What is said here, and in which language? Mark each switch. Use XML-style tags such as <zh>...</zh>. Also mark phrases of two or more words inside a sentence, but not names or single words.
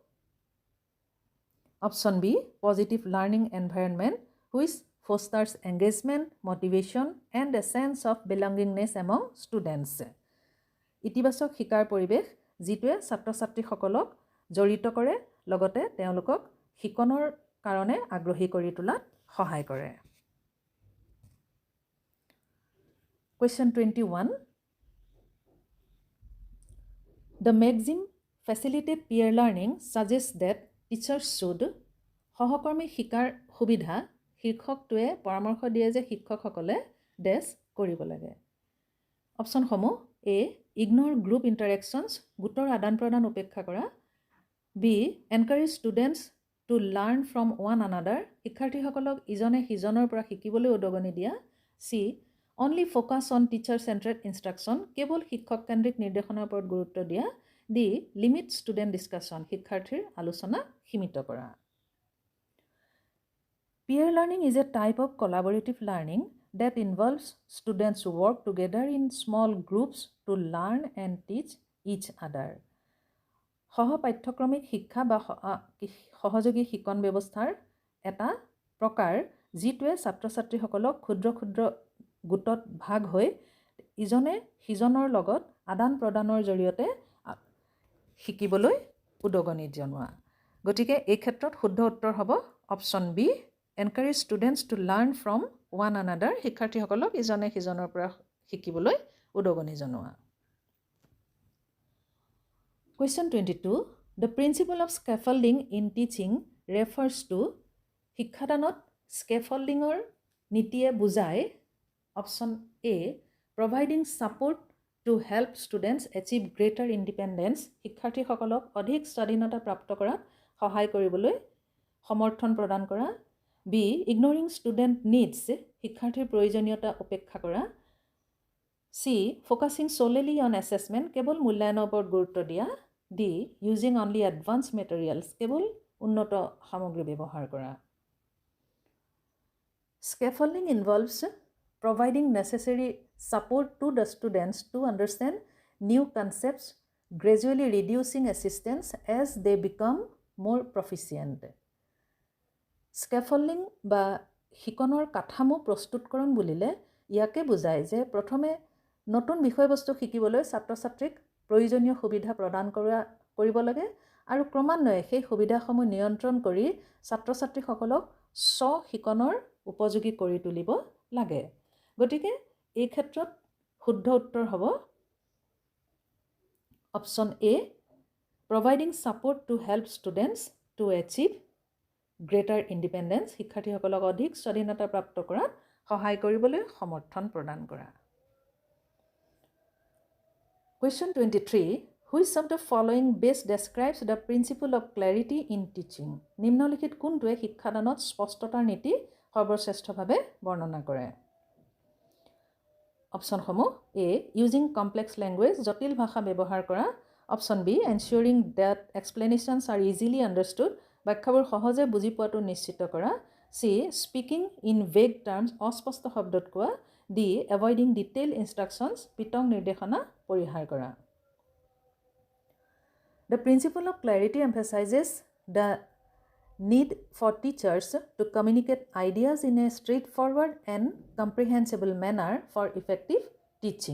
<en>option B positive learning environment which fosters engagement motivation and a chance of belongingness among students</en> <as>ইতিবাচক শিকাৰ পৰিৱেশ যিটোৱে ছাত্ৰ-ছাত্ৰীসকলক জড়িত কৰে লগতে তেওঁলোকক শিকনৰ কাৰণে আগ্ৰহী কৰি তোলাত সহায় কৰে</as> <en>question 21 the Maxim facilitate peer learning suggests that teachers should</en> <as>সহকৰ্মী শিকাৰ সুবিধা শিক্ষকটোৱে পৰামৰ্শ দিয়ে যে শিক্ষকসকলে ডেছ কৰিব লাগে অপচন</as> <en>সমূহ A ignore group interactions</en> <as>গোটৰ আদান প্ৰদান উপেক্ষা কৰা</as> <en>B encourage students to learn from one another</en> <as>শিক্ষাৰ্থীসকলক ইজনে সিজনৰ পৰা শিকিবলৈ উদগনি দিয়া</as> <en>C only focus on teacher centred instruction</en> <as>কেৱল শিক্ষককেন্দ্ৰিক নিৰ্দেশনাৰ ওপৰত গুৰুত্ব দিয়া</as> <en>D limit student discussion</en> <as>শিক্ষাৰ্থীৰ আলোচনা সীমিত কৰা</as> <en>peer learning is a type of collaborative learning that involves students who work together in small groups to learn and teach each other.</en> <as>সহপাঠ্যক্ৰমিক শিক্ষা বা সহযোগী শিকন ব্যৱস্থাৰ এটা প্ৰকাৰ যিটোৱে ছাত্ৰ-ছাত্ৰীসকলক ক্ষুদ্ৰ ক্ষুদ্ৰ গোটত ভাগ হৈ ইজনে সিজনৰ লগত আদান প্ৰদানৰ জৰিয়তে শিকিবলৈ উদগনি জনোৱা গতিকে এই ক্ষেত্ৰত শুদ্ধ উত্তৰ হ'ব</as> <en>option B encourage students to learn from one another</en> <as>শিক্ষাৰ্থীসকলক ইজনে সিজনৰ পৰা শিকিবলৈ উদগনি জনোৱা</as> <en>question 22 the principle of scaffolding in teaching refers to</en> <as>শিক্ষাদানত scaffoldingৰ নীতিয়ে বুজায়</as> <en>option A providing support to help students achieve greater independence</en> <as>শিক্ষাৰ্থীসকলক অধিক স্বাধীনতা প্ৰাপ্ত কৰাত সহায় কৰিবলৈ সমৰ্থন প্ৰদান কৰা</as> <en>B. Ignoring student needs</en> <as>শিক্ষাৰ্থীৰ প্ৰয়োজনীয়তা উপেক্ষা কৰা C.</as> <en>Focusing solely on assessment</en> <as>কেৱল মূল্যায়নৰ ওপৰত গুৰুত্ব দিয়া D.</as> <en>Using only advanced materials</en> <as>কেৱল উন্নত সামগ্ৰী ব্যৱহাৰ কৰা</as> <en>Scaffolding involves providing necessary support to the students to understand new concepts, gradually reducing assistance as they become more proficient.</en> <as>স্কেফল্ডিং বা শিকনৰ কাঠামো প্ৰস্তুতকৰণ বুলিলে ইয়াকে বুজায় যে প্ৰথমে নতুন বিষয়বস্তু শিকিবলৈ ছাত্ৰ-ছাত্ৰীক প্ৰয়োজনীয় সুবিধা প্ৰদান কৰিব লাগে আৰু ক্ৰমান্বয়ে সেই সুবিধাসমূহ নিয়ন্ত্ৰণ কৰি ছাত্ৰ-ছাত্ৰীসকলক শিকনৰ উপযোগী কৰি তুলিব লাগে গতিকে এই ক্ষেত্ৰত শুদ্ধ উত্তৰ হ'ব</as> <en>option A providing support to help students to achieve greater independence</en> <as>শিক্ষাৰ্থীসকলক অধিক স্বাধীনতা প্ৰাপ্ত কৰাত সহায় কৰিবলৈ সমৰ্থন প্ৰদান কৰা</as> <en>question 23 which of the following best describes the principle of clarity in teaching</en> <as>নিম্নলিখিত কোনটোৱে শিক্ষাদানত স্পষ্টতাৰ নীতি সৰ্বশ্ৰেষ্ঠভাৱে বৰ্ণনা কৰে</as> <en>option সমূহ A using complex language</en> <as>জটিল ভাষা ব্যৱহাৰ কৰা</as> <en>option B ensuring that explanations are easily understood</en> <as>ব্যাখ্যাবোৰ সহজে বুজি পোৱাটো নিশ্চিত কৰা</as> <en>C. Speaking in vague terms</en> <as>অস্পষ্ট শব্দত কোৱা</as> <en>D. Avoiding detailed instructions</en> <as>পিতং নিৰ্দেশনা পৰিহাৰ কৰা</as> <en>The principle of clarity emphasizes the need for teachers to communicate ideas in a straightforward and comprehensible manner for effective teaching.</en>